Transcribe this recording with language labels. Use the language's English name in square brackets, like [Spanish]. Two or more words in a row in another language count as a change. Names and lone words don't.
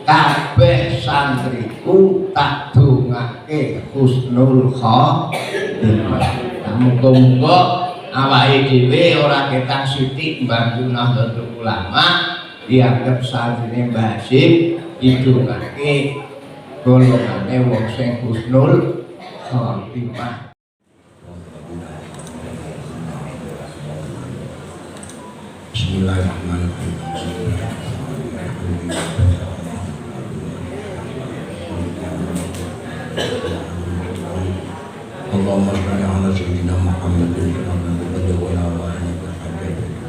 [Javanese] kabeh santriku tak dongake [Arabic] حسن الخاتمة. [Javanese] Muga-muga awake dhewe ora ketak sithik mbantu Nahdlatul Ulama dianggep santrine Mbah Hasyim didongake golongane wong sing [Arabic] حسن الخاتمة. بسم الله الرحمن الرحيم. اللهم صل على سيدنا محمد وعلى آله وصحبه.